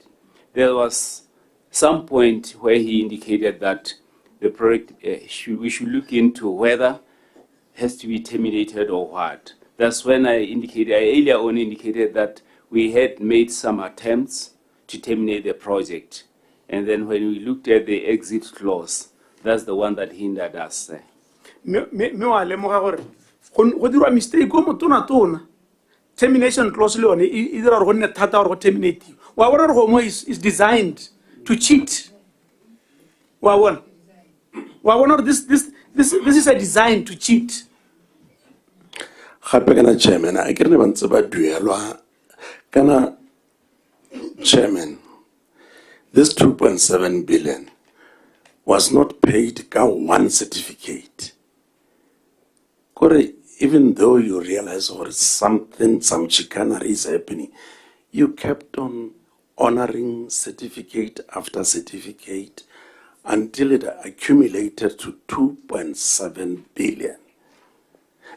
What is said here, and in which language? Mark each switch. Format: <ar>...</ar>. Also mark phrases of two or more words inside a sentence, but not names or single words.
<en>There was some point where he indicated that the project, we should look into whether it has to be terminated or what. That's when I earlier on indicated that we had made some attempts to terminate the project. And then when we looked at the exit clause, that's the one that hindered us.</en> <tn>Me wa lemoga gore go dirwa mistake o motona</tn> <en>termination clause</en> <tn>le yone e dira gore go nne thata gore go terminate. Wa bona gore mo</tn> <en>is designed to cheat.</en> <tn>Wa bona</tn> <en>this is a design to cheat.</en> <tn>Gape kana chairman a ke re ba ntse ba duelwa kana chairman,</tn> <en>this 2.7 billion was not paid</en> <tn>ka</tn> <en>one certificate. Kore, even though you realize or some chicanery is happening, you kept on honoring certificate after certificate until it accumulated to 2.7 billion.</en>